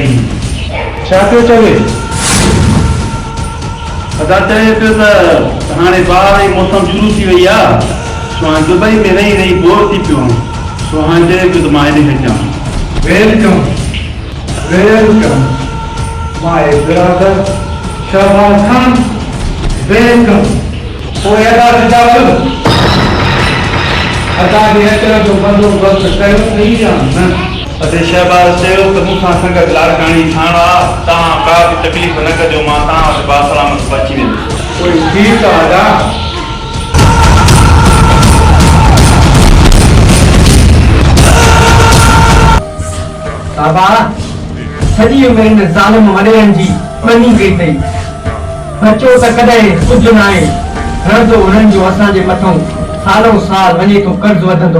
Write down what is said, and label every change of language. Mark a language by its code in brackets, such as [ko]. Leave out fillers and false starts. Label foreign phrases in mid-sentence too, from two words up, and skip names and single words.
[sd] छा पियो चवे? अदा चए पियो त हाणे बार जी मौसम शुरू थी वई आहे, सो हाणे दुबई में रही रही बोर थी पियो आहियां, सो हाणे चए पियो त मां हेॾे अचां। [en] welcome my brother शहबाज खान, welcome। [sd] पोइ अदा रिजावल अदा जे अचण जो बंदोबस्त कयो नहीं जान। अते शहबाज चयो त मूंखां संगत लाड़काणी ठाण आहे, तव्हां का बि तकलीफ़ न कजो, मां तव्हां वटि बासलामत पहुची वेंदुसि। [hi] कोई ठीक है अदा। [sd] बाबा सॼी उमिरि में ज़ालिम वॾेरनि जी ॿनी गई अथई। बचो त कॾहिं कुझु न आहे, रहंदो उन्हनि जो असांजे मथां सालों साल वञे थो कर्ज़ वधंदो।